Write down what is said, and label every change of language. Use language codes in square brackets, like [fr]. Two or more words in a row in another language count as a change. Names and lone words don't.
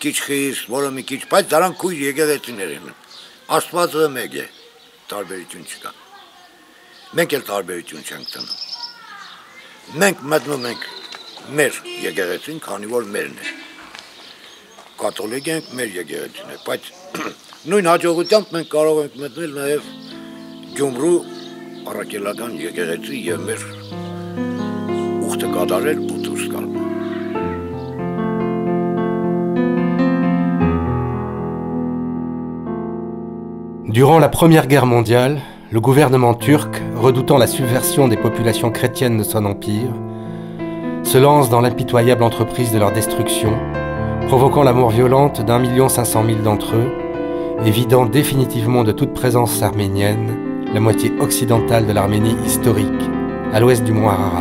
[hy] քիչ խիստ, որը մի քիչ, բայց դրանք քույր եկեղեցիներ են։ Աստվածը մեկ է, տարբերություն չկա։ Մենք էլ տարբերություն չենք տնում։ Մենք մտնում ենք մեր եկեղեցին, քանի որ մերն է։ Կաթոլիկ ենք, մեր եկեղեցին է, բայց նույն հաջողությամբ մենք կարող ենք մտնել նաև Գյումրու առաքելական եկեղեցի եւ մեր ուխտը կատարել ու դուրս գալ։ [fr] Durant la Première Guerre mondiale, le gouvernement turc, redoutant la subversion des populations chrétiennes de son empire, se lance dans l'impitoyable entreprise de leur destruction, provoquant la mort violente d'1 500 000 d'entre eux et vidant définitivement de toute présence arménienne la moitié occidentale de l'Arménie historique, à l'ouest du mont Ararat.